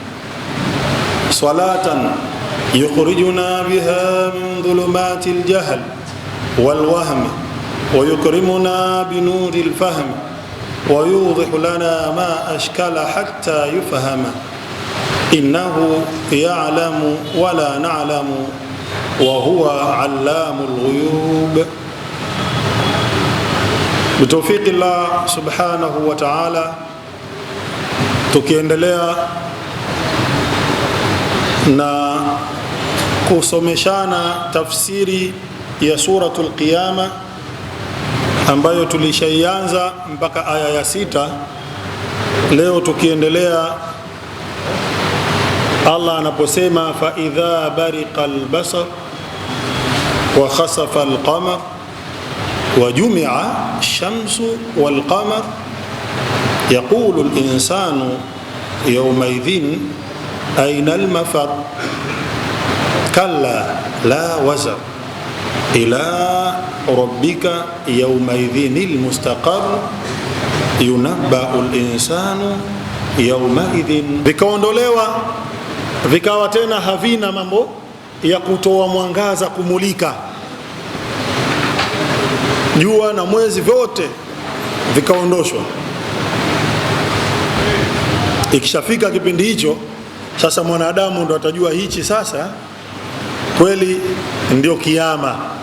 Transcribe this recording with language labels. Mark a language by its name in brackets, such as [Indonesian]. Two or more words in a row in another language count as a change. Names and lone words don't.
[Arabic] صلاة يخرجنا بها من ظلمات الجهل والوهم ويكرمنا بنور الفهم ويوضح لنا ما أشكل حتى يفهم، إنه يعلم ولا نعلم وهو علام الغيوب. بتوفيق الله سبحانه وتعالى [Swahili] tukiendelea na kusomeshana tafsiri ya suratul Qiyama ambayo tulishaianza mpaka aya ya 6. Leo tukiendelea Allah anaposema [Arabic] فإذا برق البصر وخسف القمر وجمع الشمس والقمر يقول الإنسان يومئذ أين المفر كلا لا وزر إلى ربك يومئذ المستقر ينبأ الإنسان يومئذ. [Swahili] Vikaondolewa vikawa tena havina mambo ya kutoa mwangaza kumulika, jua na mwezi vyote vikaondoshwa. Ikishafika kipindi hicho sasa mwanadamu ndo atajua hichi sasa kweli ndio kiyama.